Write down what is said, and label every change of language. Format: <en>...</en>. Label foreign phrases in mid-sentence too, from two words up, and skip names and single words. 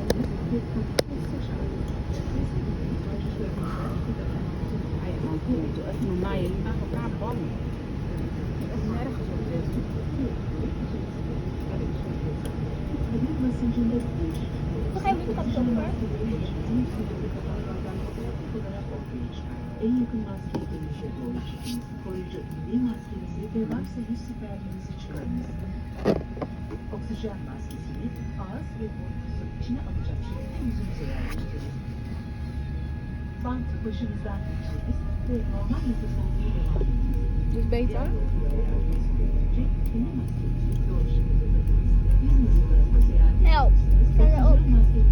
<nl>Doe even normaal, je maakt elkaar bang. Echt nergens op dit. Toch even de kapstok hoor.</nl> <tr>En yakın maske dönüşe doğru çıkınız. Koruyucu ünlü maskenizi ve varsa yüz siperliğinizi çıkarınız. Oksijen maskesini ağız ve burnunuzu içine alacak şekilde yüzünüze yerleştirin. Bantı başınızdan geçiriniz ve normal nefes almaya devam ediniz.</tr> <nl>Dus beter? Help. Sta erop.</nl>